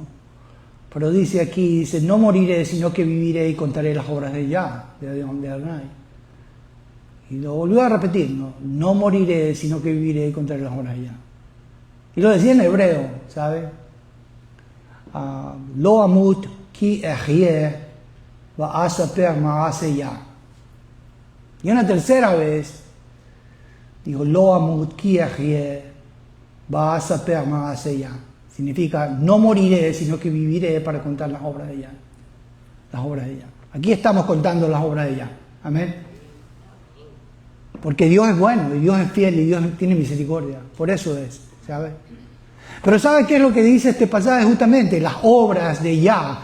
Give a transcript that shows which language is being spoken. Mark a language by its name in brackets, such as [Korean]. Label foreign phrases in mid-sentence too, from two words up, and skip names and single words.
[Spanish] Pero dice aquí, no moriré, sino que viviré y contaré las obras de Yah, de Adonai. Y lo volvió a repetir, no moriré, sino que viviré y contaré las obras de Yah. Y lo decía en hebreo, ¿sabe? [Hebrew] לא אמות כי אחיה ואספר מעשי יה. [Spanish] Y una tercera vez, dijo, [Hebrew] לא אמות כי אחיה ואספר מעשי יה. [Spanish] Significa, no moriré, sino que viviré para contar las obras de Yah. Las obras de Yah. Aquí estamos contando las obras de Yah. Amén. Porque Dios es bueno, y Dios es fiel, y Dios tiene misericordia. Por eso es, ¿sabe? Pero ¿sabe qué es lo que dice este pasaje? Justamente las obras de Yah.